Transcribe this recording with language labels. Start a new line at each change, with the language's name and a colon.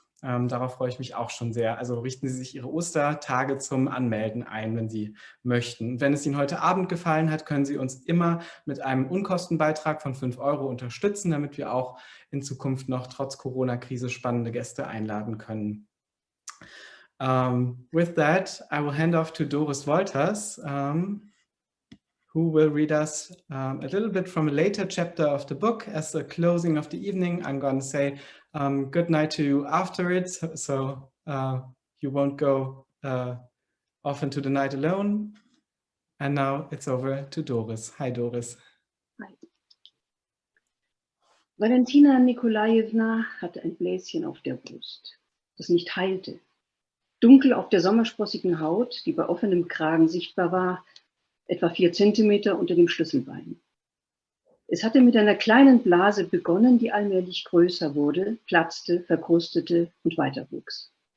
German: Darauf freue ich mich auch schon sehr. Also richten Sie sich Ihre Ostertage zum Anmelden ein, wenn Sie möchten. Und wenn es Ihnen heute Abend gefallen hat, können Sie uns immer mit einem Unkostenbeitrag von 5 € unterstützen, damit wir auch in Zukunft noch trotz Corona-Krise spannende Gäste einladen können.
English: With that, I will hand off to Doris Wolters, who will read us a little bit from a later chapter of the book. As the closing of the evening, I'm going to say good night to you after it, so you won't go off into the night alone. And now it's over to Doris. Hi, Doris. Hi.
German: Valentina Nikolajewna hatte ein Bläschen auf der Brust, das nicht heilte. Dunkel auf der sommersprossigen Haut, die bei offenem Kragen sichtbar war, etwa 4 Zentimeter unter dem Schlüsselbein. Es hatte mit einer kleinen Blase begonnen, die allmählich größer wurde, platzte, verkrustete und weiterwuchs.